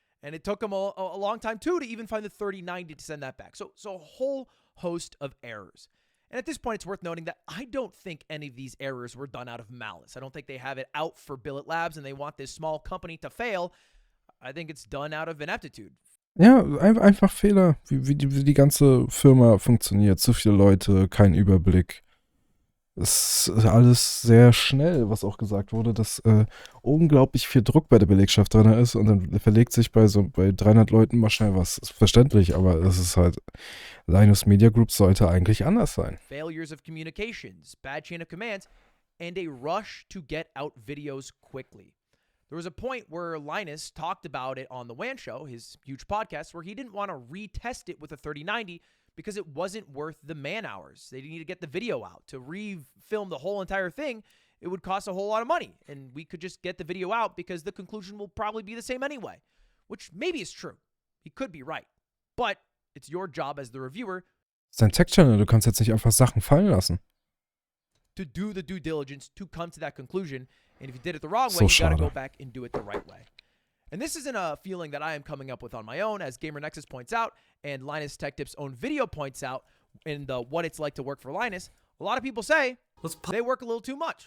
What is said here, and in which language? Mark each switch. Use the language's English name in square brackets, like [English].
[English] And it took them a long time, too, to even find the 3090 to send that back. So a whole host of errors. And at this point, it's worth noting that I don't think any of these errors were done out of malice. I don't think they have it out for Billet Labs and they want this small company to fail. I think it's done out of ineptitude. [German] Ja, einfach Fehler, wie die ganze Firma funktioniert. Zu viele Leute, kein Überblick. Es ist alles sehr schnell, was auch gesagt wurde, dass unglaublich viel Druck bei der Belegschaft drin ist und dann verlegt sich bei 300 Leuten mal schnell was. Ist verständlich, aber das ist halt, Linus Media Group sollte eigentlich anders sein. [English] Failures of communications, bad chain of commands, and a rush to get out videos quickly. There was a point where Linus talked about it on the WAN show, his huge podcast, where he didn't want to retest it with a 3090 because it wasn't worth the man hours. They need to get the video out. To refilm the whole entire thing, it would cost a whole lot of money. And we could just get the video out because the conclusion will probably be the same anyway, which maybe is true. He could be right. But it's your job as the reviewer [German] ist dein Tech-Channel, du kannst jetzt nicht einfach Sachen fallen lassen. [English] To do the due diligence to come to that conclusion. And if you did it the wrong [German] So [English] way, you got to [German] schade. [English] go back and do it the right way. And this isn't a feeling that I am coming up with on my own, as Gamer Nexus points out, and Linus Tech Tips' own video points out in the What It's Like to Work for Linus. A lot of people say they work a little too much.